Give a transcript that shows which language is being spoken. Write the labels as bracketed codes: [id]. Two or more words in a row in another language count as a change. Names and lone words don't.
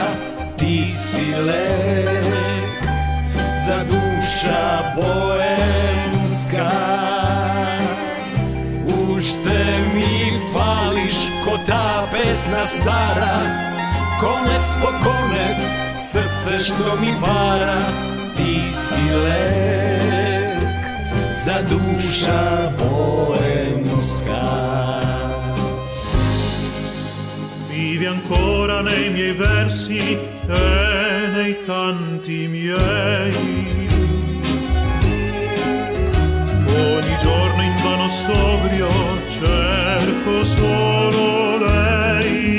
[mk] Ти си лек за душа боемска. Уште ми фалиш ко таа песна стара, конец по конец срце што ми пара. Ти си лек за душа боемска. [it] Vivi ancora nei miei versi e nei canti miei. Ogni giorno invano sobrio cerco solo lei.